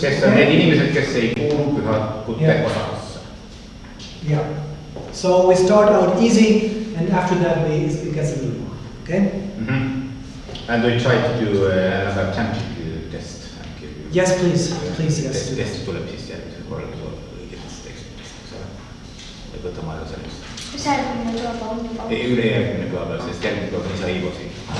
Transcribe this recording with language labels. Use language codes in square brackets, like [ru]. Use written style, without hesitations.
[et] Kes on need inimesed, kes ei kuulu pühakute osasse? [en] Yeah. So we start out easy, and after that it gets a little more. Okay? And we try to do another attempt to test. Yes, please. Please, yes. [et] Test tuleb siis järgmisel korral õigetest tekstidest, et võtame aega sellest. Järgmine tuleb on. Ülejärgmine päeva, sest järgmine päeva on isa Ivo siin.